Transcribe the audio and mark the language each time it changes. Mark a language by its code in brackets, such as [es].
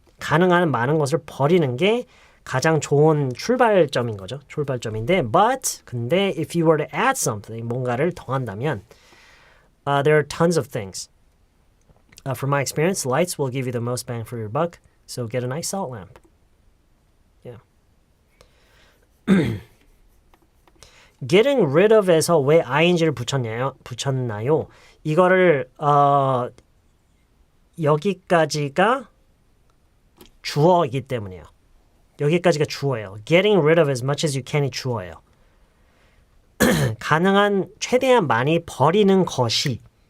[ko] 가능한 많은 것을 버리는 게 가장 좋은 출발점인 거죠. 출발점인데, 근데 [en] if you were to add something, [ko] 뭔가를 더한다면, [en] there are tons of things. From my experience, lights will give you the most bang for your buck, so get a nice salt lamp. Yeah. [ko] getting rid of에서 왜 ing를 붙였나요? 이거를 여기까지가 주어이기 때문이에요. 여기까지가 주어예요. [en] getting rid of as much as you can [ko] 이 주어예요. 가능한 최대한 많이 버리는 것이